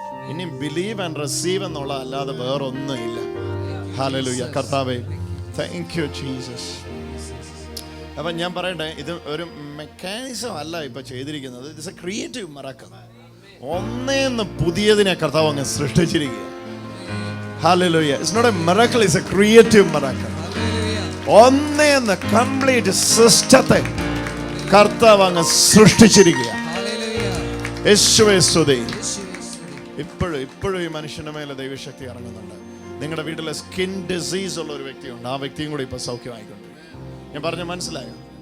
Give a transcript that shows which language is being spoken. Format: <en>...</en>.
<ml>ഇനി</ml> <en>believe and receive</en> <ml>എന്നുള്ള അല്ലാതെ വേറൊന്നും ഇല്ല. ഹല്ലേലൂയ. കർത്താവേ,</ml> <en>Thank you Jesus.</en> <ml>അപ്പം ഞാൻ പറയട്ടെ, ഇത് ഒരു മെക്കാനിസം അല്ല ഇപ്പൊ ചെയ്തിരിക്കുന്നത്.</ml> <en>It's a creative miracle.</en> <ml>ഒന്നേന്ന് പുതിയതിനെ കർത്താവ് അങ്ങ് സൃഷ്ടിച്ചിരിക്കുക.</ml> <en>Hallelujah. It's not a miracle, it's a creative miracle.</en> <ml>ഒന്നേന്ന് complete സിസ്റ്റത്തെ കർത്താവ് അങ്ങ് സൃഷ്ടിച്ചിരിക്കുക. യേശുവേ സ്തുതി. ഇപ്പോഴും ഈ മനുഷ്യന്റെ മേലെ ദൈവശക്തി ഇറങ്ങുന്നുണ്ട്. നിങ്ങളുടെ വീട്ടിലെ സ്കിൻ ഡിസീസ് ഉള്ള ഒരു വ്യക്തിയുണ്ട്. ആ വ്യക്തിയും കൂടി ഇപ്പൊ സൗഖ്യമായിക്കൊണ്ട്. ഞാൻ പറഞ്ഞ മനസ്സിലായോ?</ml>